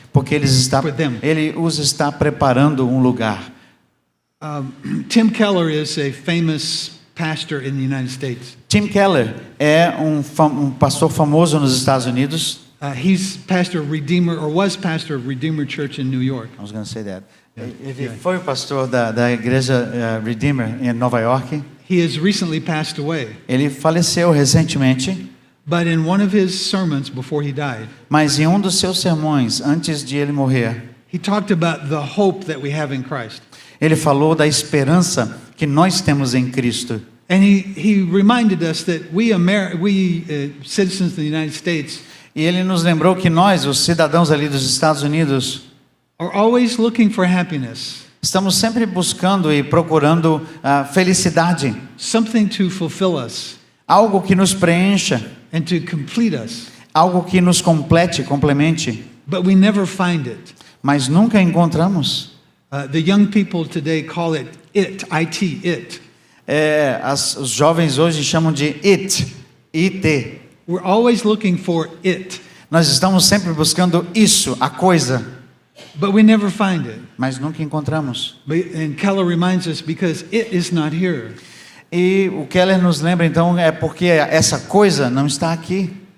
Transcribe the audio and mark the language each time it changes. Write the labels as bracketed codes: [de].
[pt] porque ele os está preparando um lugar. [en] Tim Keller is a famous pastor in the United States. [pt] Tim Keller é um pastor famoso nos Estados Unidos. [en] He's pastor of Redeemer, or was pastor of Redeemer Church in New York. I was going to say that. [pt] Ele foi o pastor da igreja Redeemer em Nova York. [en] He has recently passed away. [pt] Ele faleceu recentemente, [en] But in one of his sermons before he died, [pt] mas em um dos seus sermões, antes de ele morrer, [en] he talked about the hope that we have in Christ. [pt] ele falou da esperança que nós temos em Cristo. [en] And he reminded us that we citizens of the United States [pt] E ele nos lembrou que nós, os cidadãos ali dos Estados Unidos, [en] are always looking for happiness, [pt] estamos sempre buscando e procurando a felicidade, [en] something to fulfill us [pt] algo que nos preencha, [en] and to complete us. [pt] algo que nos complete, complemente, [en] But we never find it. [pt] mas nunca encontramos. [en] The young people today call it IT, it. [pt] Os jovens hoje chamam de IT. [en] We're always looking for it, [pt] Nós estamos sempre buscando isso, a coisa, [en] but we never find it. [pt] mas nunca encontramos. [en] And Keller reminds us because it is not here. [pt] E o Keller nos lembra então é porque essa coisa não está aqui.